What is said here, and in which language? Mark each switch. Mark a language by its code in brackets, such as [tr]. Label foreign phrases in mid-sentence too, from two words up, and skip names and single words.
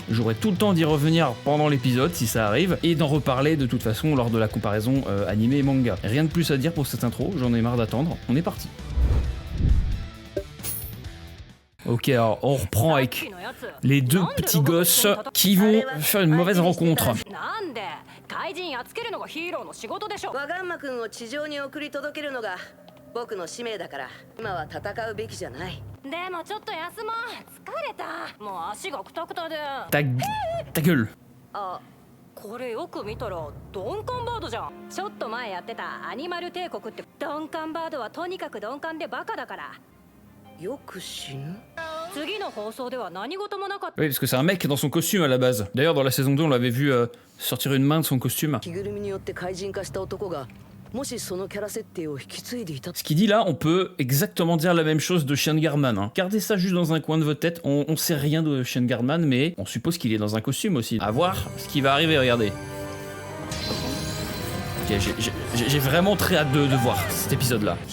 [fr] J'aurai tout le temps d'y revenir pendant l'épisode si ça arrive et d'en reparler de toute façon lors de la comparaison animé et manga. Rien de plus à dire pour cette intro, j'en ai marre d'attendre. On est parti. Ok, alors on reprend avec les deux petits gosses qui vont faire une mauvaise rencontre. [ja] 怪人やっつけるのがヒーローの仕事でしょ。ワガンマ君を地上に送り届けるのが僕の使命だから今は戦うべきじゃない。でもちょっと休もう。疲れた。もう足がクタクタで。 [fr] Ta gueule. [ja] あ、これよく見たらドンカンバードじゃん。ちょっと前やってたアニマル帝国ってドンカンバードはとにかく鈍感でバカだから。よく死ぬ。次の放送では何事もなかった。 [fr] Oui, parce que c'est un mec dans son costume à la base. D'ailleurs, dans la saison 2, on l'avait vu sortir une main de son costume. [ja] 着ぐるみによって怪人化した男がもしそのキャラ設定を引き継いでいた。 [fr] Ce qu'il dit là, on peut exactement dire la même chose de Sean Gardman. Hein. Gardez ça juste dans un coin de votre tête. On sait rien de Sean Gardman, mais on suppose qu'il est dans un costume aussi. À voir ce qui va arriver, regardez. Ok, j'ai vraiment très hâte de voir cet épisode-là.